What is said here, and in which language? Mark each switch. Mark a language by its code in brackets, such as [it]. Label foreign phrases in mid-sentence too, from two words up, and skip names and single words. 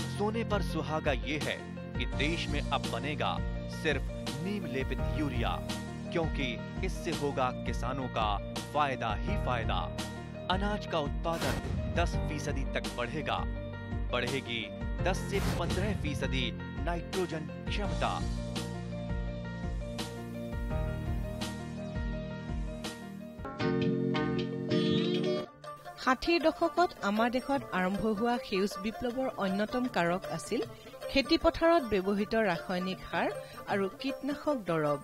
[hi] सोने पर सुहागा ये है कि देश में अब बनेगा सिर्फ नीम लेपित यूरिया, क्योंकि इससे होगा किसानों का फायदा ही फायदा। अनाज का उत्पादन 10% तक बढ़ेगा। बढ़ेगी 10 से 15% नाइट्रोजन क्षमता। [as] ষাঠিৰ দশকত আমাৰ দেশত আৰম্ভ হোৱা সেউজ বিপ্লৱৰ অন্যতম কাৰক আছিল খেতি পথাৰত ব্যৱহৃত ৰাসায়নিক সাৰ আৰু কীটনাশক দৰৱ।